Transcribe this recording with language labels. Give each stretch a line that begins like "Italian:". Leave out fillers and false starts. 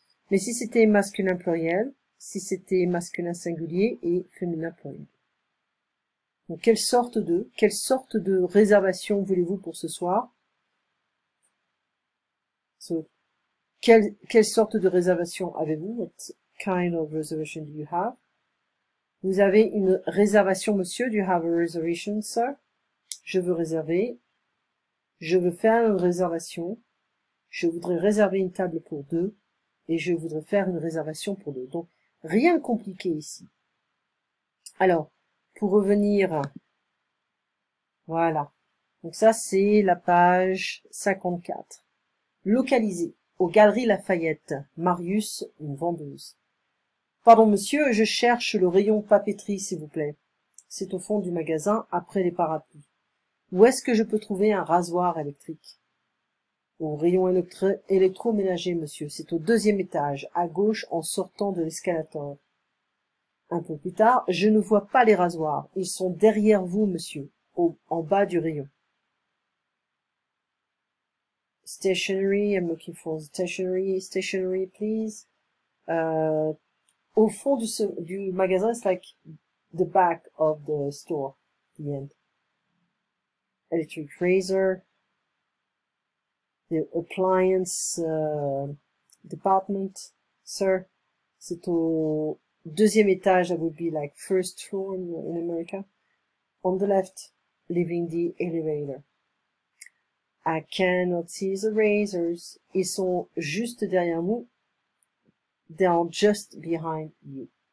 French: Mais si c'était masculin pluriel, si c'était masculin singulier et féminin pluriel. Donc, quelle sorte de réservation voulez-vous pour ce soir? So, quelle sorte de réservation avez-vous?
English: What kind of reservation do you have?
French: Vous avez une réservation, monsieur?
English: Do you have a reservation, sir?
French: Je veux réserver. Je veux faire une réservation. Je voudrais réserver une table pour deux. Et je voudrais faire une réservation pour deux. Donc, rien de compliqué ici. Alors, pour revenir, voilà. Donc ça, c'est la page 54. Localisé aux Galeries Lafayette. Marius, une vendeuse. Pardon, monsieur, je cherche le rayon papeterie, s'il vous plaît. C'est au fond du magasin, après les parapluies. Où est-ce que je peux trouver un rasoir électrique? Au rayon électroménager, monsieur. C'est au 2e étage, à gauche, en sortant de l'escalator. Un peu plus tard, je ne vois pas les rasoirs. Ils sont derrière vous, monsieur, en bas du rayon.
English: Stationery, I'm looking for stationery, please.
French: Au fond du magasin,
English: it's like the back of the store, the end. Electric razor, the appliance department, sir.
French: C'est au 2e étage,
English: that would be like first floor in America. On the left, leaving the elevator. I cannot see the razors.
French: Ils sont juste derrière nous.
English: They are just behind you.